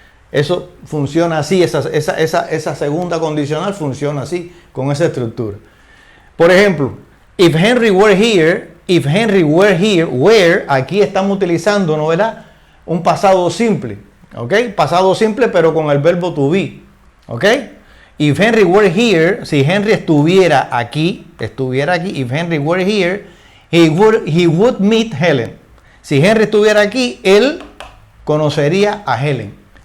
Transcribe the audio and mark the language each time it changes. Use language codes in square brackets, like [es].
[es] Eso funciona así, esa segunda condicional funciona así, con esa estructura. Por ejemplo, [en] if Henry were here, [es] where, aquí estamos utilizando, ¿no, verdad?, un pasado simple, ¿ok? Pasado simple, pero con el verbo to be, ¿ok? [en] If Henry were here, [es] si Henry estuviera aquí, [en] if Henry were here, he would meet Helen. [es] Si Henry estuviera aquí, él conocería a Helen.